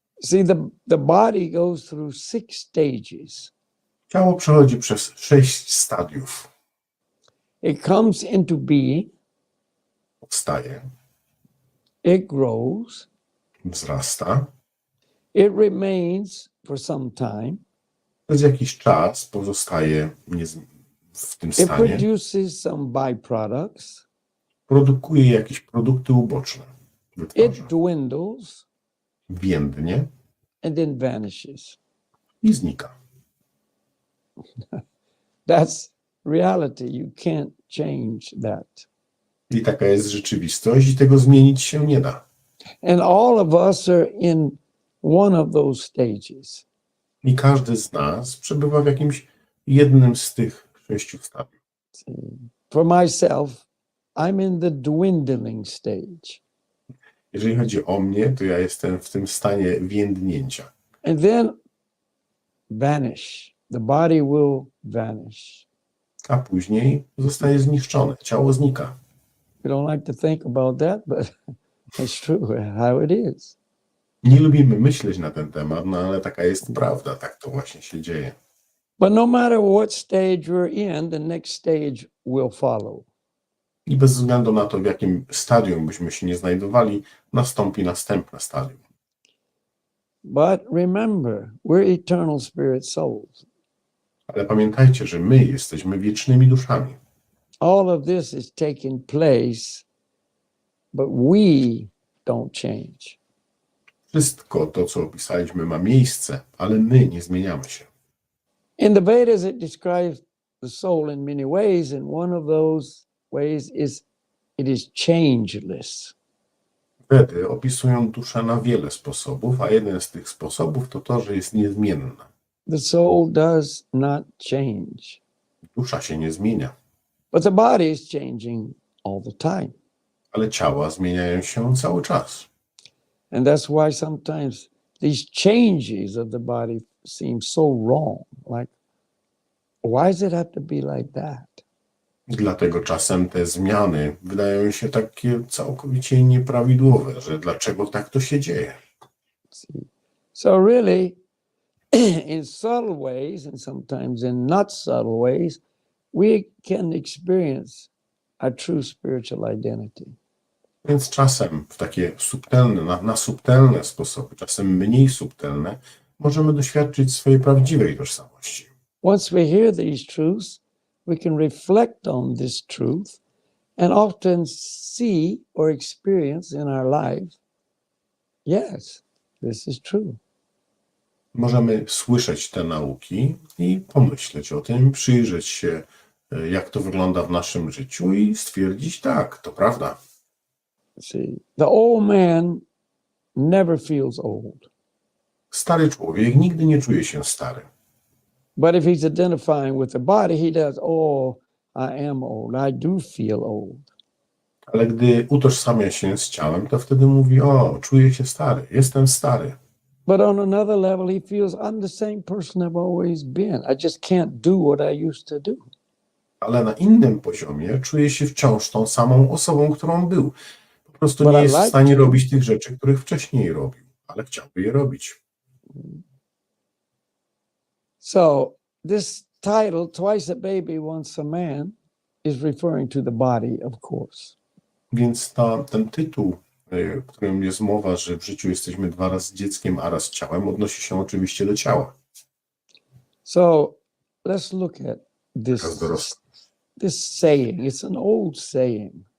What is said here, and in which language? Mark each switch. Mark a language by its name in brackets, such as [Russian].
[English] See, the body goes through 6 stages. [Polish] Ciało przechodzi przez 6 stadiów. [English] It comes into being, [Polish] Powstaje, [English] it grows, [Polish] wzrasta, [English] it remains for some time, [Polish] przez jakiś czas pozostaje w tym [English] it [Polish] stanie, [English] produces some byproducts, [Polish] produkuje jakieś produkty uboczne, wytwarza, [English] it dwindles, [Polish] więdnie [English] and then vanishes. [Polish] i znika. [English] That's reality. You can't change that. [Polish] I taka jest rzeczywistość i tego zmienić się nie da. [English] And all of us are in one of those stages. [Polish] I każdy z nas przebywa w jakimś jednym z tych 6 stadiów. [English] For myself, I'm in the dwindling stage. [Polish] Jeżeli chodzi o mnie, to ja jestem w tym stanie więdnięcia. [English] And then vanish. The body will vanish. [Polish] A później zostaje zniszczone, ciało znika. [English] We don't like to think about that, but it's true how it is. [Polish] Nie lubimy myśleć na ten temat, no ale taka jest prawda, tak to właśnie się dzieje. [English] But no matter what stage we're in, the next stage will follow. [Polish] I bez względu na to, w jakim stadium byśmy się nie znajdowali, nastąpi następne stadium. [English] But remember, we're eternal spirit souls. [Polish] Ale pamiętajcie, że my jesteśmy wiecznymi duszami. [English] All of this is taking place, but we don't change. [Polish] Wszystko to, co opisaliśmy, ma miejsce, ale my nie zmieniamy się. [English] In the Vedas, it describes the soul in many ways, and one of those ways is it is changeless. [Polish] Wedy opisują duszę na wiele sposobów, a jeden z tych sposobów to to, że jest niezmienna. [English] The soul does not change, [Polish] Dusza się nie zmienia, [English] but the body is changing all the time. [Polish] ale ciała zmieniają się cały czas. [English] And that's why sometimes these changes of the body seem so wrong. Like, why does it have to be like that? [Polish] Dlatego czasem te zmiany wydają się takie całkowicie nieprawidłowe, że dlaczego tak to się dzieje. [English] See? So really, in subtle ways and sometimes in not subtle ways, we can experience our true spiritual identity. [Polish] Więc czasem w takie subtelne, na subtelne sposoby, czasem mniej subtelne, możemy doświadczyć swojej prawdziwej tożsamości. [English] Once we hear these truths, we can reflect on this truth and often see or experience in our life, yes, this is true. [Polish] Możemy słyszeć te nauki i pomyśleć o tym, przyjrzeć się, jak to wygląda w naszym życiu i stwierdzić, tak, to prawda. [English] See, the old man never feels old. [Polish] Stary człowiek nigdy nie czuje się stary. [English] But if he's identifying with the body, he does, oh, I am old. I do feel old. [Polish] Ale gdy utożsamia się z ciałem, to wtedy mówi, o, czuję się stary, jestem stary. [English] But on another level, he feels, I'm the same person I've always been. I just can't do what I used to do. [Polish] Ale na innym poziomie czuje się wciąż tą samą osobą, którą był. Po prostu [English] But [Polish] nie [English] I [Polish] jest w [English] like [Polish] stanie [English] to. [Polish] robić tych rzeczy, których wcześniej robił, ale chciałby je robić. [English] So this title, Twice a Baby, Once a Man, is referring to the body, of course. [Polish] Więc ten tytuł, w którym jest mowa, że w życiu jesteśmy 2 razy dzieckiem, a raz ciałem, odnosi się oczywiście do ciała. [English] So let's look at [Polish] Teraz dorosły. [English] this saying. It's an old saying.